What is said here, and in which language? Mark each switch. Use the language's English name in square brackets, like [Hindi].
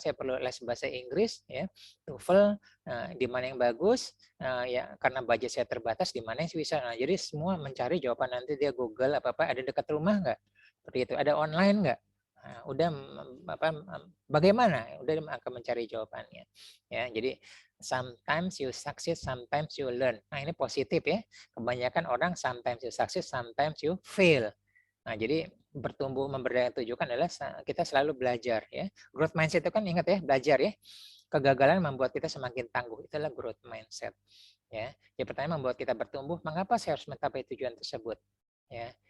[Indonesian] Saya perlu les bahasa Inggris ya, TOEFL. Di mana yang bagus? Ya karena budget saya terbatas, di mana yang bisa. Nah, jadi semua mencari jawaban nanti dia Google apa ada dekat rumah nggak? Seperti itu. Ada online nggak? Nah, udah bagaimana? Udah akan mencari jawabannya. Ya, jadi [English] sometimes you succeed, sometimes you learn. [Indonesian] Nah, ini positif ya. Kebanyakan orang [English] sometimes you succeed, sometimes you fail. [Indonesian] Nah, jadi bertumbuh memberdayakan tujuan adalah kita selalu belajar ya. Growth mindset itu kan ingat ya, belajar ya. Kegagalan membuat kita semakin tangguh. Itulah growth mindset. Ya. Yang pertama membuat kita bertumbuh, mengapa saya harus mencapai tujuan tersebut? Ya.